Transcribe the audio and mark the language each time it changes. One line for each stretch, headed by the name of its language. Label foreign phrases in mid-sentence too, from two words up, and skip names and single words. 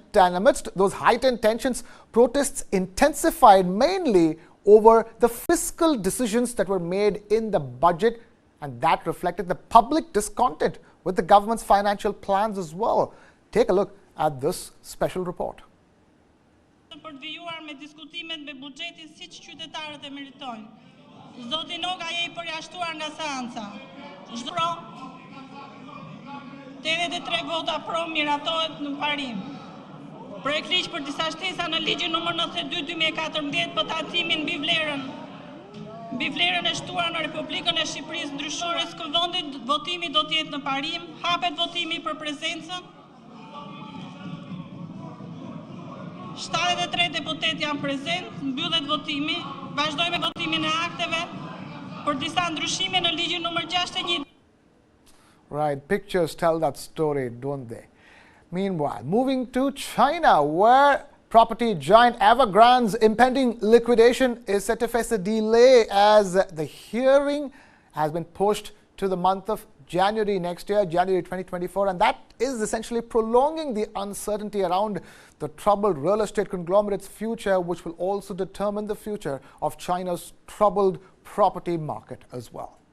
English: And amidst those heightened tensions, protests intensified mainly over the fiscal decisions that were made in the budget, and that reflected the public discontent with the government's financial plans as well. Take a look at this special report.
Albanian: Zoti Noga je I përjashtuar nga seanca. Çdo 83 vota pro miratohet në parim. Projekt ligj për disa shtesa në ligjin numër 92/2014 për tacimin mbi vlerën e shtuar në Republikën e Shqipërisë ndryshore së këvendit, votimi do të jetë në parim, hapet votimi për prezencën. 73 deputet janë prezent, mbyllet votimi, vazhdojmë me votimin e akteve për disa ndryshime në ligjin numër 61.
English: Right, pictures tell that story, don't they? Meanwhile, moving to China, where property giant Evergrande's impending liquidation is set to face a delay as the hearing has been pushed to the month of January next year, January 2024, and that is essentially prolonging the uncertainty around the troubled real estate conglomerate's future, which will also determine the future of China's troubled property market as well.